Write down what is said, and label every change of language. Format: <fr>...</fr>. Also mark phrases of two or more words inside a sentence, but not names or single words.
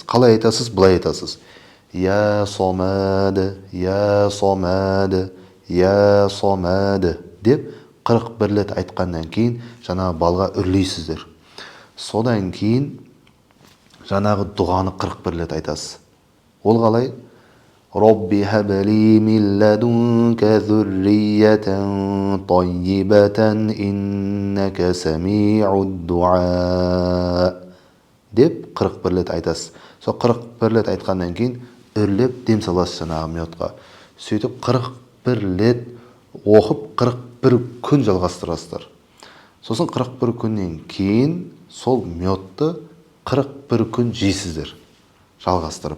<kk>Қалай айтасыз? Былай айтасыз.</kk> <ar>يا صمد، يا صمد، يا صمد</ar> <kk>деп 41 рет айтқаннан кейін жаңағы балға үрлейсіздер. Содан кейін жаңағы дұғаны 41 рет айтасыз. Ол қалай?</kk> <ar>رب هب لي من لدنك ذرية طيبة إنك سميع الدعاء</ar> <kk>деп 41 рет айтасыз. Сол 41 рет айтқаннан кейін үрлеп дем саласыз жаңағы медқа. Сөйтіп 41 рет оқып 41 күн жалғастырасыздар. Сосын 41 күннен кейін сол медті 41 күн жейсіздер жалғастырып.</kk>